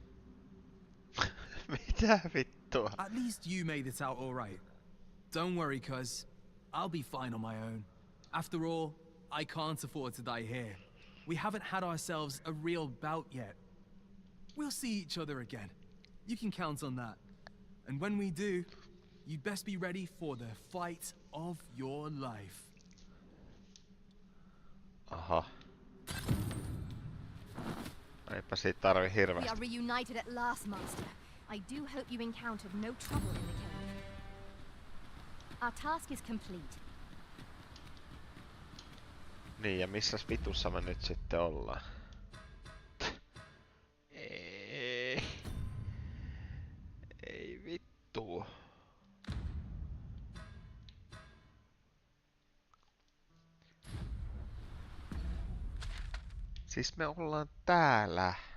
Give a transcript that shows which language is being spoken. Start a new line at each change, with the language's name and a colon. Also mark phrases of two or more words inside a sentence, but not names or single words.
Finnish: Mitä vittua?
English: At least you made it out all right. Don't worry, cuz. I'll be fine on my own. After all, I can't afford to die here. We haven't had ourselves a real bout yet. We'll see each other again. You can count on that. And when we do, you'd best be ready for the fight of your life.
Finnish: Aha. Eipä siitä tarvi
English: We
Finnish: hirveästi.
English: are reunited at last, Master. I do hope you encountered no trouble in the cave. Our task is complete.
Finnish: Niin, ja missäs vitussa me nyt sitten ollaan? Ei. Ei vittu. Siis me ollaan täällä.